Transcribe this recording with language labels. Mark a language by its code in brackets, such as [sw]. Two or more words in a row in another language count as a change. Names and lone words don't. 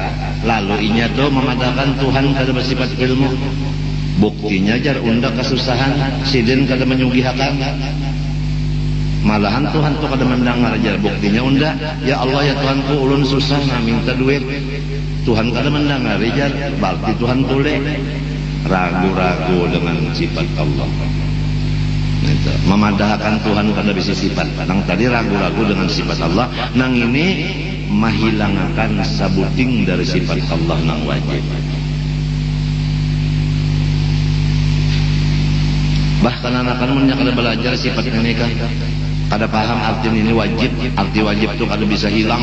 [bjn] Lalu inya tuh memadahkan Tuhan kada bersifat ilmu. Buktinya jar unda kesusahan, sidin kada menyugihakan. Malahan Tuhan tuh kada mendengar jar buktinya unda. Ya Allah ya Tuhanku ulun susah na minta duit. Tuhan kada mendengar jar, berarti Tuhan boleh ragu-ragu dengan sifat Allah. Itu. Memadahkan Tuhan pada bisi sifat. Nang tadi ragu-ragu dengan sifat Allah, nang ini menghilangkan sabuting dari sifat Allah nang wajib. Bahkan anak-anak mun kada belajar sifat nikah, kada paham arti ini wajib, arti wajib tuh kada bisa hilang.